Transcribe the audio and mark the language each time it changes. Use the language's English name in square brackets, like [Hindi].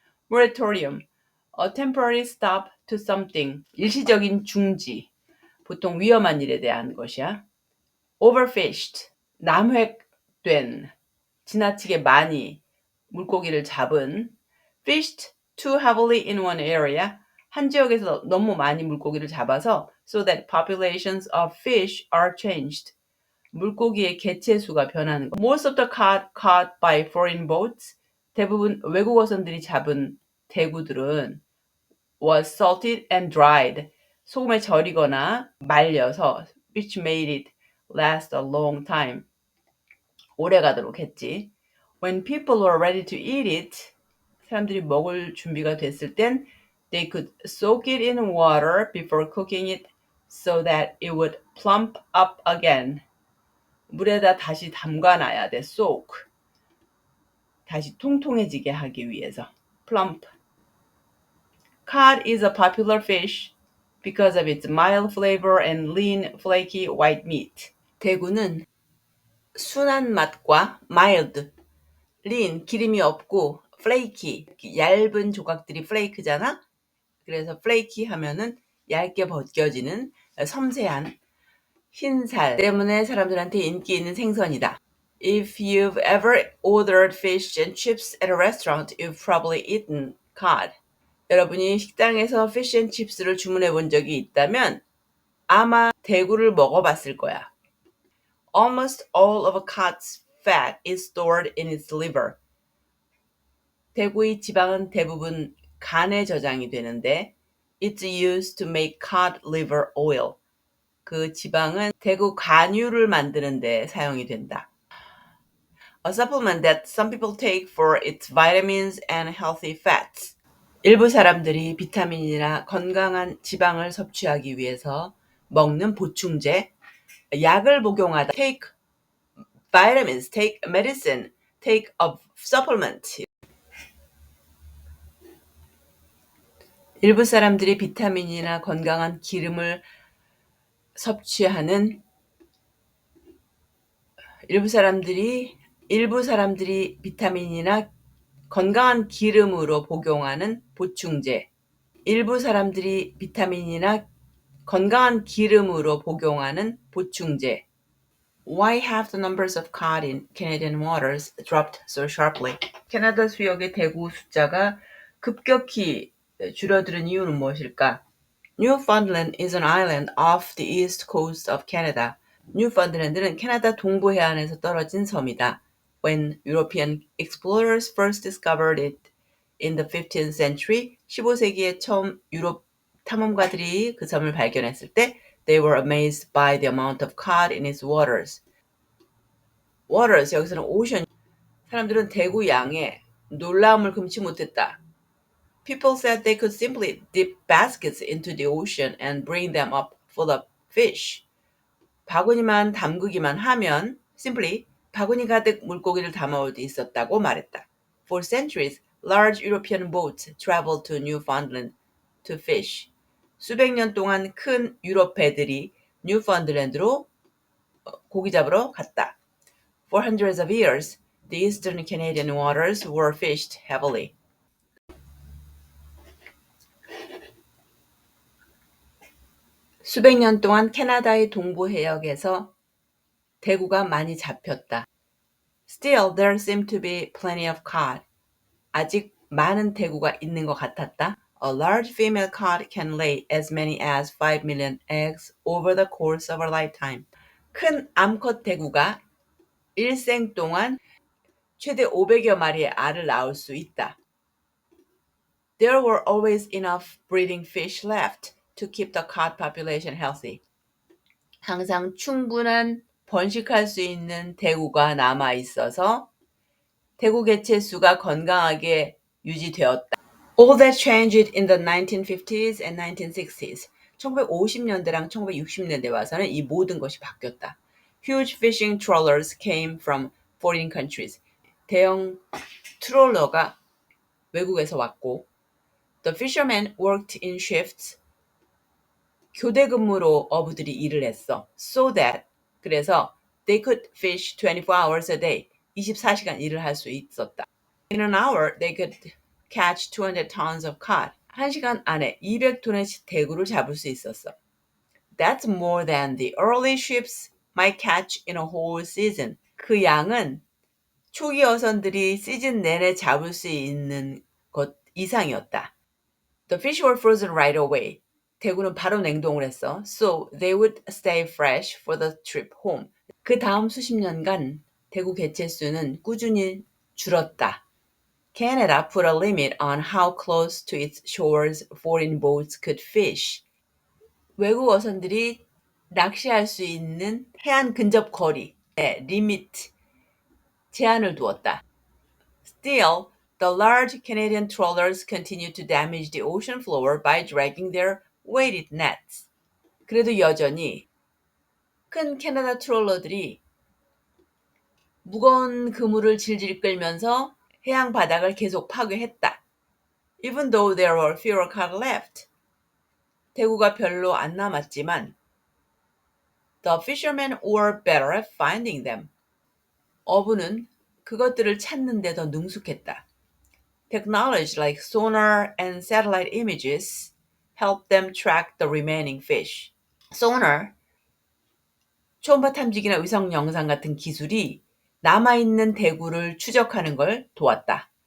[English] Moratorium, a temporary stop to something [Korean] 일시적인 중지 보통 위험한 일에 대한 것이야 [English] Overfished, [Korean] 남획된, 지나치게 많이 물고기를 잡은 [English] Fished too heavily in one area, [Korean] 한 지역에서 너무 많이 물고기를 잡아서 [English] so that populations of fish are changed. [Korean] 물고기의 개체수가 변하는 것. [English] Most of the caught by foreign boats, [Korean] 대부분 외국 어선들이 잡은 대구들은 [English] was salted and dried, [Korean] 소금에 절이거나 말려서 [English] which made it last a long time, [Korean] 오래 가도록 했지. [English] When people were ready to eat it, [Korean] 사람들이 먹을 준비가 됐을 땐 [English] they could soak it in water before cooking it so that it would plump up again. [Korean] 물에다 다시 담가놔야 돼. [English] soak. [Korean] 다시 통통해지게 하기 위해서. [English] plump. Cod is a popular fish because of its mild flavor and lean, flaky white meat. [Korean] 대구는 순한 맛과 mild, lean, 기름이 없고 flaky, 얇은 조각들이 flake잖아. 그래서 flaky 하면은 얇게 벗겨지는 섬세한 흰살 때문에 사람들한테 인기 있는 생선이다. [English] If you've ever ordered fish and chips at a restaurant, you've probably eaten cod. [Korean] 여러분이 식당에서 fish and chips를 주문해 본 적이 있다면 아마 대구를 먹어봤을 거야. [English] Almost all of a cod's fat is stored in its liver. [Korean] 대구의 지방은 대부분 간에 저장이 되는데 [English] it's used to make cod liver oil. [Korean] 그 지방은 대구 간유를 만드는 데 사용이 된다. [English] A supplement that some people take for its vitamins and healthy fats. [Korean] 일부 사람들이 비타민이나 건강한 지방을 섭취하기 위해서 먹는 보충제, 약을 복용하다, [English] take vitamins, take medicine, take a supplement. [Korean] 일부 사람들이 비타민이나 건강한 기름을 섭취하는 일부 사람들이 비타민이나 건강한 기름으로 복용하는 보충제. 일부 사람들이 비타민이나 건강한 기름으로 복용하는 보충제. [English] Why have the numbers of cod in Canadian waters dropped so sharply? [Korean] 캐나다 수역의 대구 숫자가 급격히 줄어드는 이유는 무엇일까? [English] Newfoundland is an island off the east coast of Canada. [Korean] 뉴펀드랜드는 캐나다 동부 해안에서 떨어진 섬이다. [English] When European explorers first discovered it in the 15th century, [Korean] 15세기에 처음 유럽 탐험가들이 그 섬을 발견했을 때 [English] they were amazed by the amount of cod in its waters. [Korean] waters, 여기서는 ocean. 사람들은 대구 양에 놀라움을 금치 못했다. [English] People said they could simply dip baskets into the ocean and bring them up full of fish. [Korean] 바구니만 담그기만 하면 simply 바구니 가득 물고기를 담아올 수 있었다고 말했다. [English] For centuries, large European boats traveled to Newfoundland to fish. [Korean] 수백 년 동안 큰 유럽 배들이 뉴펀드랜드로 고기 잡으러 갔다. [English] For hundreds of years, the eastern Canadian waters were fished heavily. [Korean] 수백 년 동안 캐나다의 동부 해역에서 대구가 많이 잡혔다. [English] Still, there seemed to be plenty of cod. [Korean] 아직 많은 대구가 있는 것 같았다. [English] A large female cod can lay as many as 5 million eggs over the course of her lifetime. [Korean] 큰 암컷 대구가 일생 동안 최대 500여 마리의 알을 낳을 수 있다. [English] There were always enough breeding fish left to keep the cod population healthy. [Korean] 항상 충분한 번식할 수 있는 대구가 남아 있어서 대구 개체 수가 건강하게 유지되었다. [English] All that changed in the 1950s and 1960s. [Korean] 1950년대랑 1960년대 와서는 이 모든 것이 바뀌었다. [English] Huge fishing trawlers came from foreign countries. [Korean] 대형 트롤러가 외국에서 왔고, [English] the fishermen worked in shifts. [Korean] 교대 근무로 어부들이 일을 했어. [English] So that, 그래서 they could fish 24 hours a day. [Korean] 24시간 일을 할 수 있었다. [English] In an hour, they could catch 200 tons of cod. [Korean] 1시간 안에 200톤의 대구를 잡을 수 있었어. [English] That's more than the early ships might catch in a whole season. [Korean] 그 양은 초기 어선들이 시즌 내내 잡을 수 있는 것 이상이었다. [English] The fish were frozen right away. [Korean] 대구는 바로 냉동을 했어. [English] So they would stay fresh for the trip home. [Korean] 그 다음 수십 년간 대구 개체수는 꾸준히 줄었다. [English] Canada put a limit on how close to its shores foreign boats could fish. [Korean] 외국 어선들이 낚시할 수 있는 해안 근접 거리에 리미트, 제한을 두었다. [English] Still, the large Canadian trawlers continued to damage the ocean floor by dragging their weighted nets. [Korean] 그래도 여전히 큰 캐나다 트롤러들이 무거운 그물을 질질 끌면서 해양 바닥을 계속 파괴했다. [English] Even though there were fewer cod left. [Korean] 대구가 별로 안 남았지만 [English] the fishermen were better at finding them. [Korean] 어부는 그것들을 찾는 데 더 능숙했다. [English] Technology like sonar and satellite images helped them track the remaining fish. [Korean] Sonar, 초음파 탐지기나 위성 영상 같은 기술이 남아있는 대구를 추적하는 걸 도왔다.